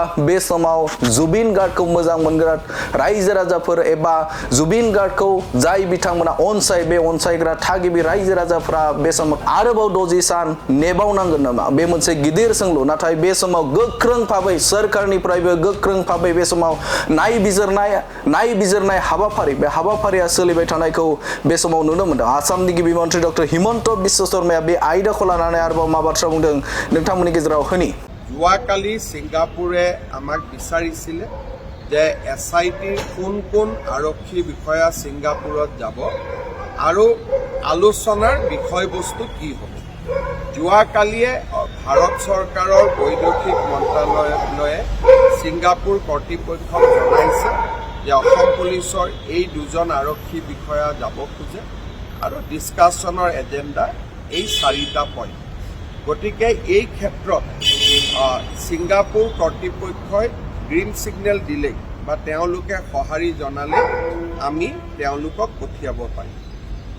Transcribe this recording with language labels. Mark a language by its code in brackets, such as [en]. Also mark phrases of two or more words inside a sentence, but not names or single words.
[brx] बे समाव जुबिन गार्डखौ मोजां मोनग्रा रायजो राजाफोर एबा जुबिन गार्डखौ जाय बिथांमोना अनसायग्रा थागिबि रायजो राजाफोरा बे समाव आरोबाव 60 सान नेबावनांगोन नामा बे मोनसे गिदिर सोंलु नाथाय बे समाव गोख्रों भाबै सोरखारनिफ्रायबो गोख्रों भाबै बे समाव नायबिजिरनाय हाबाफारि बे हाबाफारिया सोलिबाय थानायखौ बे समाव नुनो मोनदों आसामनि गिबि मन्त्रि डक्टर हिमन्त बिश्व शर्माया बे आयदाखौ लानानै आरोबाव मा बाथ्रा बुंदों नोंथांमोननि गेजेराव होनि [as] যোৱাকালি সিংগাপুৰে আমাক বিচাৰিছিলে যে SITৰ কোন আৰক্ষী বিষয়া সিংগাপুৰত যাব আৰু আলোচনাৰ বিষয়বস্তু কি হ'ব যোৱাকালিয়ে ভাৰত চৰকাৰৰ বৈদেশিক মন্ত্ৰালয়ে সিংগাপুৰ কৰ্তৃপক্ষক জনাইছে যে অসম পুলিচৰ এই 2জন আৰক্ষী বিষয়া যাব খোজে আৰু ডিসকাশনৰ এজেন্ডা এই 4টা পইণ্ট গতিকে এই ক্ষেত্ৰত সিংগাপুৰ কৰ্তৃপক্ষই [en] green signal [as] দিলে বা তেওঁলোকে সঁহাৰি জনালে আমি তেওঁলোকক পঠিয়াব পাৰিম